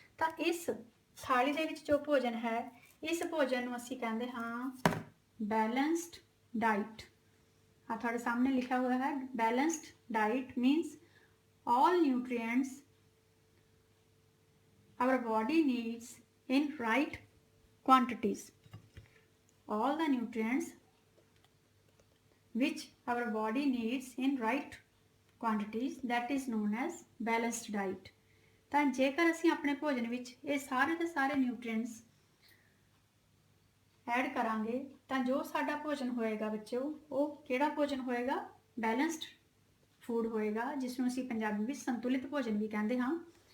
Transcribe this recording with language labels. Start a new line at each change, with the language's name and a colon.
Punjabi: ਤਾਂ ਇਸ ਥਾਲੀ ਦੇ ਵਿੱਚ ਜੋ ਭੋਜਨ ਹੈ, ਇਸ ਭੋਜਨ ਨੂੰ ਅਸੀਂ ਕਹਿੰਦੇ ਹਾਂ ਬੈਲੈਂਸਡ ਡਾਈਟ। ਆ ਤੁਹਾਡੇ ਸਾਹਮਣੇ ਲਿਖਿਆ ਹੋਇਆ ਹੈ
English: Balanced diet means all nutrients our body needs in right quantities. All the nutrients which our body needs in right quantities, that is known as balanced diet.
Punjabi: ਤਾਂ ਜੇਕਰ ਅਸੀਂ ਆਪਣੇ ਭੋਜਨ ਵਿੱਚ ਇਹ ਸਾਰੇ ਦੇ ਸਾਰੇ ਨਿਊਟ੍ਰੀਐਂਟਸ ਐਡ ਕਰਾਂਗੇ ਤਾਂ ਜੋ ਸਾਡਾ ਭੋਜਨ ਹੋਏਗਾ ਬੱਚਿਓ, ਉਹ ਕਿਹੜਾ ਭੋਜਨ ਹੋਏਗਾ? ਬੈਲੈਂਸਡ ਫੂਡ ਹੋਏਗਾ, ਜਿਸ ਨੂੰ ਅਸੀਂ ਪੰਜਾਬੀ ਵਿੱਚ ਸੰਤੁਲਿਤ ਭੋਜਨ ਵੀ ਕਹਿੰਦੇ ਹਾਂ।